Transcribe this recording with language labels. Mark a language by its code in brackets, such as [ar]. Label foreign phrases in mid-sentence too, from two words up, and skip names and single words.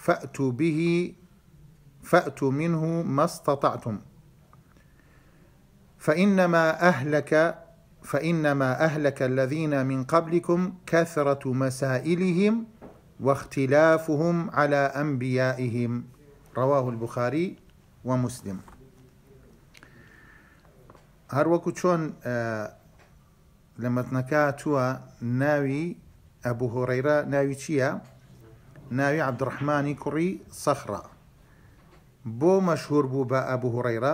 [ar] فأتوا منه ما استطعتم فإنما أهلك الذين من قبلكم كثرة مسائلهم واختلافهم على أنبيائهم. رواه البخاري ومسلم. [ckb] هەروەکو چۆن لە مەتنەکە تووە ناوی ئەبوو هورەیرە ناوی چییە؟ ناوی عەبدوڕەحمانی کوڕی سەخرە. بۆ مەشهوور بوو بە ئەبوو هورەیرە؟